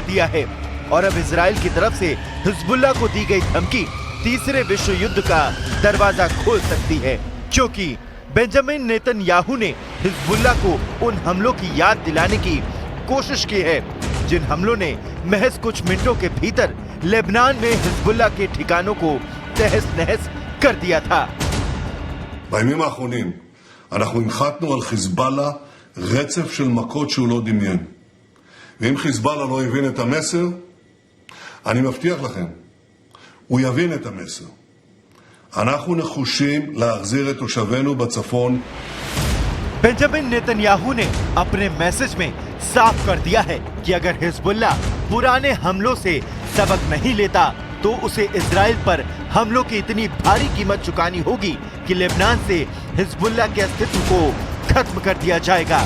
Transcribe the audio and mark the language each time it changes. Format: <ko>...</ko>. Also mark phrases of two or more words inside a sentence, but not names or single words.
<hi>दिया है और अब इजराइल की तरफ से हिजबुल्लाह को दी गई धमकी तीसरे विश्व युद्ध का दरवाजा खोल सकती है, क्योंकि बेंजामिन नेतन्याहू ने हिजबुल्लाह को उन हमलों की याद दिलाने की कोशिश की है जिन हमलों ने महज कुछ मिनटों के भीतर लेबनान में हिजबुल्लाह के ठिकानों को तहस-नहस कर दिया था।</hi> <he>בימים האחרונים אנחנו הנחתנו על חיזבאללה רצף של מכות שהוא לא דמיין. ואם חיזבאללה לא הבין את המסר, אני מבטיח לכם, הוא יבין את המסר. אנחנו נחושים להחזיר את תושבינו בצפון.</he> <hi>बेंजामिन नेतन्याहू ने अपने मैसेज में साफ कर दिया है कि अगर हिजबुल्लाह पुराने हमलों से सबक नहीं लेता तो उसे इजराइल पर हमलों की इतनी भारी कीमत चुकानी होगी कि लेबनान से हिजबुल्लाह के अस्तित्व को खत्म कर दिया जाएगा।</hi>